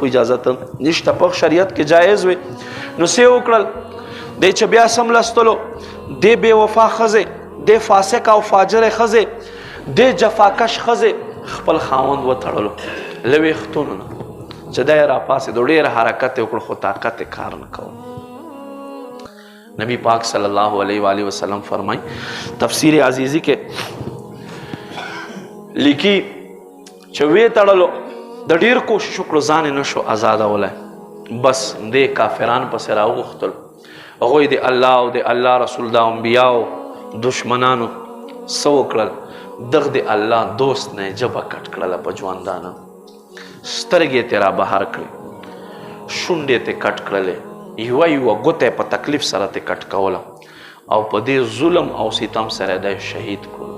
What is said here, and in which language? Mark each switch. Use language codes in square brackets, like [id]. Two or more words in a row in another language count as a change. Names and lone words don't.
[ps] اجازت نشته په شریعت کې جایز وي نو څه یې وکړل دی چې بیا سملستلو دی بې وفا ښځې دی فاسق او فاجر ښځې دی جفاکش ښځې خپل خاوند وتړلو له ویښتونو نه چې دی راپاڅېدو ډېر حرکت یې وکړو خو طاقت یې کار نه کوو نبی پاک [ar] صلی اللہ علیہ وآلہ وسلم [ps] فرمائی [ur] تفسیر عزیزی کے لکھی [ps] چې وې تړلو د ډیر کوشش وکړو ځان یې نشو آزادولی. بس دې کافران پسې راوغوښتل. هغوی د الله او د الله رسول د انبیاو دشمنانو څه وکړل؟ دغه د الله دوست نه یې ژبه کټ کړله په ژوندانه، سترګې ترې را بهر کړې، شونډې ترې کټ کړلې، یوه ګوته یې په تکلیف سره ترې کټ کوله او په دې ظلم او ستم سره دی شهید کړو.